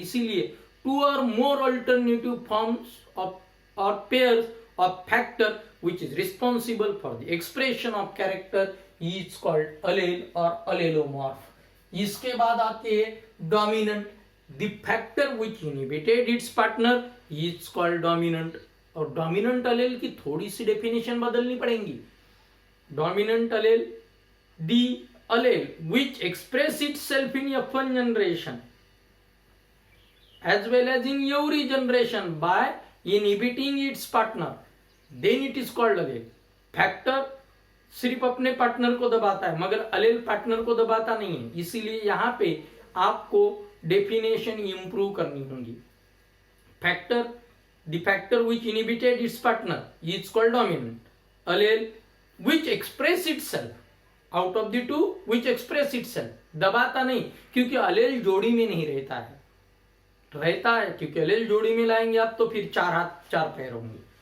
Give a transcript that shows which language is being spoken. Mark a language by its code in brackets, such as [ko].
[en] इसीलिए two or more alternative forms of or pairs of factor which is responsible for the expression of character is called allele or allelomorph. [hi] इसके बाद आते हैं dominant. [en] The factor which inhibited its partner is called dominant. [hi] और dominant allele की थोड़ी सी डेफिनेशन बदलनी पड़ेगी. [en] Dominant allele, the allele which express itself in F1 generation as well as in every generation by inhibiting its partner, then it is called allele. [hi] Factor सिर्फ अपने partner को दबाता है मगर अलेल पार्टनर को दबाता नहीं है, इसीलिए यहां पे आपको डेफिनेशन इंप्रूव करनी होगी. [en] Factor, the factor which inhibited its partner is called dominant. [hi] Allele [en] which express itself out of the two, which express itself, [hi] दबाता नहीं, क्योंकि अलेल जोड़ी में नहीं रहता है, रहता है क्योंकि अलेल जोड़ी में लाएंगे आप तो फिर चार हाथ चार पैर होंगे.